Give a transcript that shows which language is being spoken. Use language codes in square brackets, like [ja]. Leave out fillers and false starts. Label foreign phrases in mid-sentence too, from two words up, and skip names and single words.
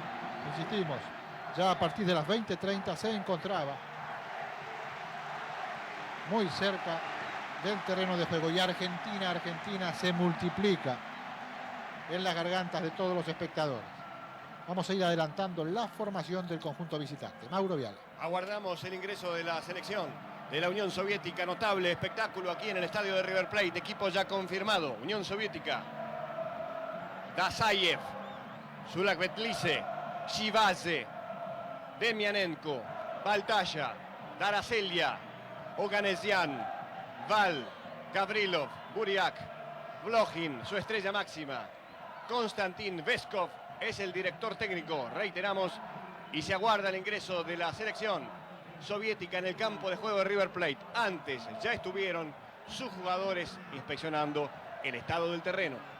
[es] Insistimos, ya a partir de las 20:30 se encontraba muy cerca del terreno de juego y Argentina se multiplica en las gargantas de todos los espectadores. Vamos a ir adelantando la formación del conjunto visitante. Mauro Viale. Aguardamos el ingreso de la selección de la Unión Soviética. Notable espectáculo aquí en el estadio de River Plate. Equipo ya confirmado. Unión Soviética. Dasayev, Zulakvetlice, Chivaze, Demianenko, Baltaya, Daraselia, Oganesian, Val, Gavrilov, Buriak, Blochin, su estrella máxima. Konstantin Veskov es el director técnico, reiteramos, y se aguarda el ingreso de la selección soviética en el campo de juego de River Plate. Antes ya estuvieron sus jugadores inspeccionando el estado del terreno.